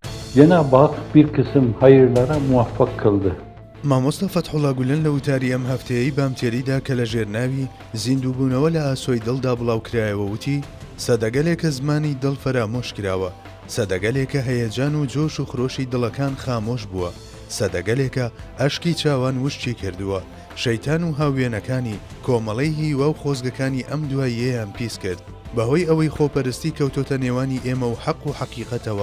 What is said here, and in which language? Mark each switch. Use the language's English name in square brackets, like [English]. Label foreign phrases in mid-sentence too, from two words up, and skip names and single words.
[Turkish] Cenab-ı Hak bir kısım hayırlara muvaffak kıldı. [Central Kurdish] مامۆستا فەتحوڵا گولەن لە وتاری ئەم هەفتەیەی بامتێریدا کە لە ژێرناوی زیندووبوونەوە لە ئاسۆی دڵدا بڵاوکرایەوە وتی سەدەگەلێکە زمانی دڵ فەرامۆش کراوە، سەدەگەلێکە هەیەجان و جۆش و خرۆشی دڵەکان خامۆش بووە، سەدەگەلێکە ئەشکی چاوان وشتی کردووە، شەیتان و هاوێنەکانی کۆمەڵەی هیوا و خۆزگەکانی ئەم دواییەیان پیس کرد، بەهۆی ئەوەی خۆپەرستی کەوتۆتە نێوانی ئێمە و حەق و حەقیقەتەوە.